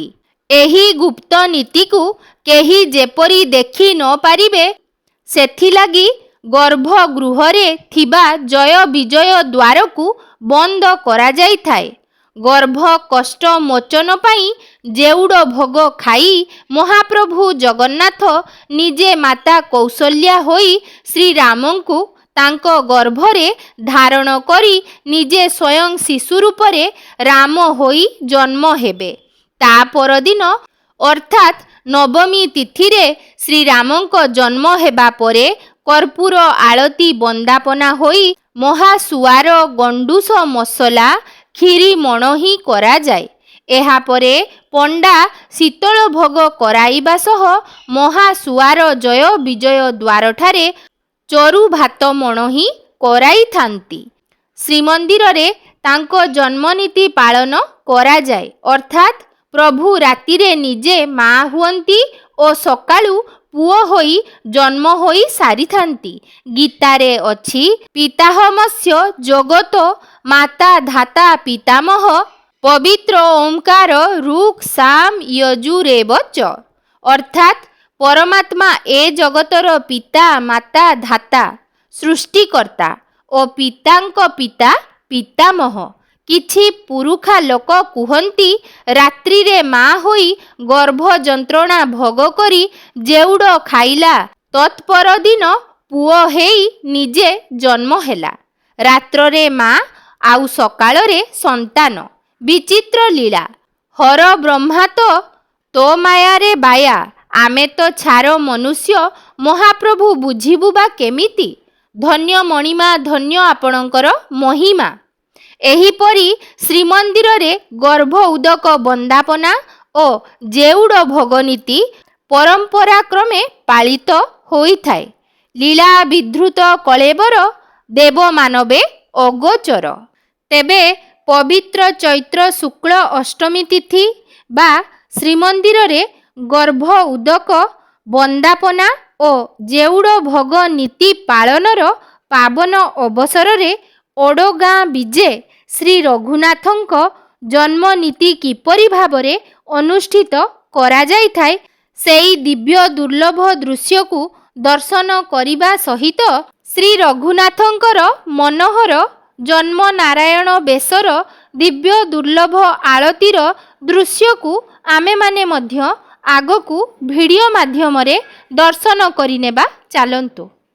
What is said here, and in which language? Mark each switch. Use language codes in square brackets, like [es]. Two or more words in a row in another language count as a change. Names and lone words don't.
[or] ଏହି ଗୁପ୍ତ ନୀତି କୁ କେହି ଯେପରି ଦେଖି ନ ପାରିବେ ସେଥିଲାଗି ଗର୍ଭଗୃହରେ ଥିବା ଜୟ ବିଜୟ ଦ୍ୱାର କୁ ବନ୍ଦ କରା ଯାଇଥାଏ। ଗର୍ଭ କଷ୍ଟ ମୋଚନ ପାଇଁ ଜେଉଡ଼ ଭୋଗ ଖାଇ ମହାପ୍ରଭୁ ଜଗନ୍ନାଥ ନିଜେ ମାତା କୌଶଲ୍ୟା ହୋଇ ଶ୍ରୀରାମଙ୍କୁ ତାଙ୍କ ଗର୍ଭରେ ଧାରଣ କରି ନିଜେ ସ୍ୱୟଂ ଶିଶୁ ରୂପରେ ରାମ ହୋଇ ଜନ୍ମ ହେବେ। ତା ପରଦିନ ଅର୍ଥାତ ନବମୀ ତିଥି ରେ ଶ୍ରୀରାମଙ୍କ ଜନ୍ମ ହେବା ପରେ କର୍ପୂର ଆଳତି ବନ୍ଦାପନା ହୋଇ ମହାସୁଆର ଗଣ୍ଡୁସ ମସଲା ଖିରି ମଣୋହି କରା ଯାଏ। ଏହା ପରେ ପଣ୍ଡା ଶୀତଳ ଭୋଗ କରାଇବା ସହ ମହାସୁଆର ଜୟ ବିଜୟ ଦ୍ୱାର ଠାରେ ଚରୁ ଭାତ ମଣୋହି କରାଇ ଥାନ୍ତି। ଶ୍ରୀମନ୍ଦିର ରେ ତାଙ୍କ ଜନ୍ମନୀତି ପାଳନ କରା ଯାଏ ଅର୍ଥାତ ପ୍ରଭୁ ରାତିରେ ନିଜେ ମା' ହୁଅନ୍ତି ଆଉ ସକାଳୁ ପୁଅ ହୋଇ ଜନ୍ମ ହୋଇ ସାରି ଥାନ୍ତି। ଗୀତାରେ ଅଛି [sa] पिताहमस्य जगत माता धाता पितामह पवित्र ओंकार रुक् साम यजुरेव च। [or] ଅର୍ଥାତ ପରମାତ୍ମା ଏ ଜଗତର ପିତା ମାତା ଧାତା ସୃଷ୍ଟିକର୍ତ୍ତା ଆଉ ପିତାଙ୍କ ପିତା ପିତାମହ। କିଛି ପୁରୁଖା ଲୋକ କୁହନ୍ତି ରାତ୍ରି ରେ ମା' ହୋଇ ଗର୍ଭ ଯନ୍ତ୍ରଣା ଭୋଗ କରି ଜେଉଡ଼ ଖାଇଲା ତତ୍ପର ଦିନ ପୁଅ ହୋଇ ନିଜେ ଜନ୍ମ ହେଲା। ରାତ୍ର ରେ ମା' ଆଉ ସକାଳ ରେ ସନ୍ତାନ। ବିଚିତ୍ର ଲୀଳା ହର ବ୍ରହ୍ମା ତୋ ମାୟା ରେ ବାୟା ଆମେ ତ ଛାର ମନୁଷ୍ୟ ମହାପ୍ରଭୁ ବୁଝିବୁ ବା କେମିତି। ଧନ୍ୟ ମଣିମା ଧନ୍ୟ ଆପଣଙ୍କର ମହିମା। ଏହିପରି ଶ୍ରୀମନ୍ଦିର ରେ ଗର୍ଭ ଉଦକ ବନ୍ଦାପନା ଆଉ ଜେଉଡ଼ ଭୋଗନୀତି ପରମ୍ପରା କ୍ରମେ ପାଳିତ ହୋଇଥାଏ। ଲୀଳା ବିଧୃତ କଳେବର ଦେବ ମାନବେ ଅଗୋଚର। ତେବେ ପବିତ୍ର ଚୈତ୍ର ଶୁକ୍ଳ ଅଷ୍ଟମୀ ତିଥି ବା ଶ୍ରୀମନ୍ଦିର ରେ ଗର୍ଭ ଉଦକ ବନ୍ଦାପନା ଆଉ ଜେଉଡ଼ ଭୋଗ ନୀତି ପାଳନର ପାବନ ଅବସର ରେ ଓଡ଼ଗାଁ ବିଜେ ଶ୍ରୀ ରଘୁନାଥଙ୍କ ଜନ୍ମ ନୀତି କିପରି ଭାବରେ ଅନୁଷ୍ଠିତ କରା ଯାଇଥାଏ ସେହି ଦିବ୍ୟ ଦୁର୍ଲଭ ଦୃଶ୍ୟ କୁ ଦର୍ଶନ କରିବା ସହିତ ଶ୍ରୀ ରଘୁନାଥଙ୍କର ମନୋହର ଜନ୍ମ ନାରାୟଣ ବେଶର ଦିବ୍ୟ ଦୁର୍ଲଭ ଆଳତିର ଦୃଶ୍ୟ କୁ ଆମେ ମାନେ ମଧ୍ୟ ଆଗକୁ ଭିଡିଓ ମାଧ୍ୟମ ରେ ଦର୍ଶନ କରିନେବା ଚାଲନ୍ତୁ।